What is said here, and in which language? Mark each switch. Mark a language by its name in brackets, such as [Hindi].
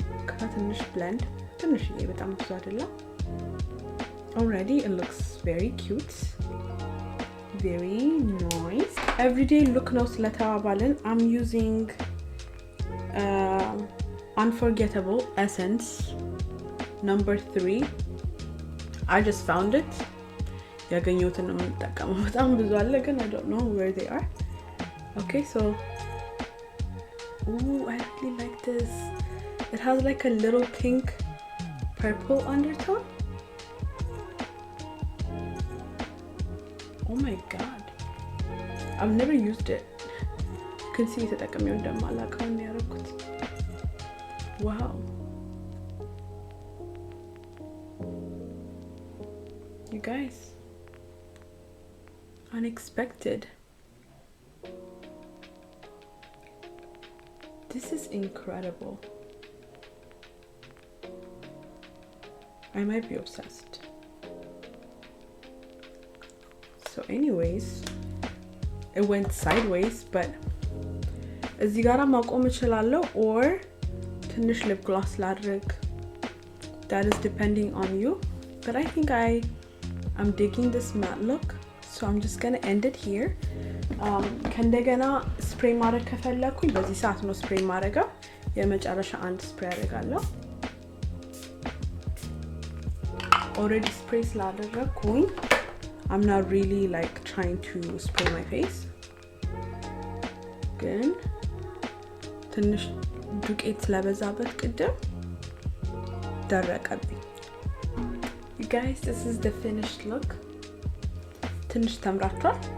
[English] ከትንሽ blend [Amharic] ትንሽዬ በጣም ብዙ አይደለም [English] already it looks very cute very nice everyday look [Amharic] ነው ስለተባባልን [English] I'm using Unforgettable Essence number 3. I just found it. [Amharic] ያገኘሁትን ነው የምጠቀመው በጣም ብዙ አለ ግን [English] I don't know where they are. Okay, so ooh, I really like this. It has like a little pink purple undertone. Oh my god. I've never used it. You can see [Amharic] ተጠቅሜው እንደማላውቀው ነው ያደረኩት. [English] Wow. You guys, unexpected. This is incredible. I might be obsessed. So anyways, it went sideways, but [Amharic] እዚህ ጋር ማቆም እችላለሁ [English] or ትንሽ lip gloss ላድርግ. That is depending on you, but I think I'm digging this matte look, so I'm just gonna end it here. [Amharic] ከእንደገና ስፕሬይ ማድረግ ከፈለኩኝ በዚህ ሰዓት ነው ስፕሬይ ማድረገው የመጨረሻ አንድ ስፕሬይ አደርጋለሁ already spray ስላደረኩኝ [English] I'm not really like trying to spray my face [Amharic] ግን ትንሽ ዱቄት ስለበዛበት ቅድም ደረቀብኝ [English] You guys, this is the finished look. [Amharic] ትንሽ ተምራችኋል?